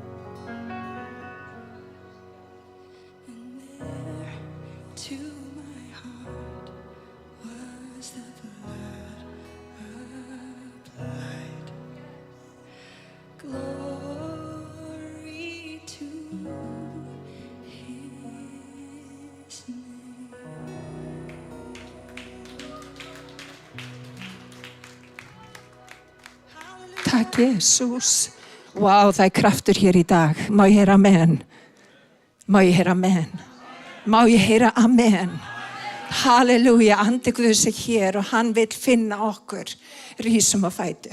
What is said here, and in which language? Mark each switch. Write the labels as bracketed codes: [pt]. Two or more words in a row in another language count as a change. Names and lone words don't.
[en] And there to my heart was the blood applied. Glory to his name. [is] Takk Jesus. Vá, það kraftur hér í dag. Má ég heyra amen? Má ég heyra amen? Má ég heyra amen? Halleluja, andi Guðs er hér og hann vill finna okkur rísum á fætur.